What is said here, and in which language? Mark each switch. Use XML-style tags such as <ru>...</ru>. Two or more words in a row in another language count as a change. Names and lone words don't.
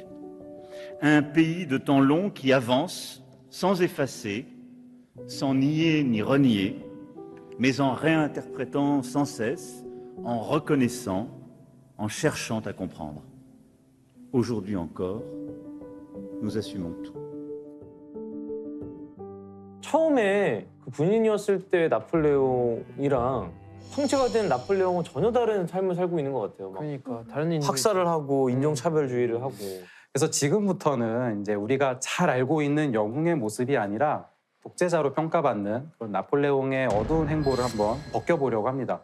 <fr>Un pays de temps long qui avance sans effacer, sans nier ni renier, mais en réinterprétant sans cesse, en reconnaissant, en cherchant à comprendre. Aujourd'hui encore, nous assumons tout.</fr> <ko>처음에 그 군인이었을 때 나폴레옹이랑 황제가 된 나폴레옹은 전혀 다른 삶을 살고 있는 것 같아요. 막 그러니까 다른 인종 학살을 하고 인종차별주의를 하고. 그래서 지금부터는 이제 우리가 잘 알고 있는 영웅의 모습이 아니라 독재자로 평가받는 그런 나폴레옹의 어두운 행보를 한번 벗겨보려고 합니다.</ko>